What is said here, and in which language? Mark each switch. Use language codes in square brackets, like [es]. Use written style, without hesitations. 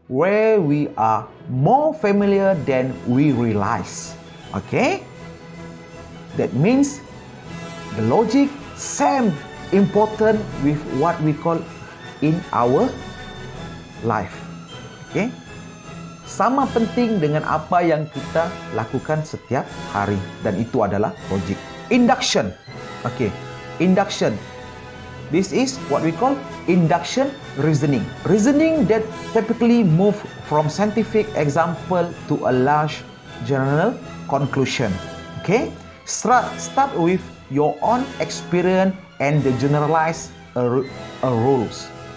[en] where we are more familiar than we realize. Okay? That means the logic same important with what we call in our life. Okay? [ms] Sama penting dengan apa yang kita lakukan setiap hari, dan itu adalah logik. [en] Induction. Okay. Induction. This is what we call induction reasoning. Reasoning that typically move from scientific example to a large general conclusion. Okay? Start with your own experience and the generalized rules.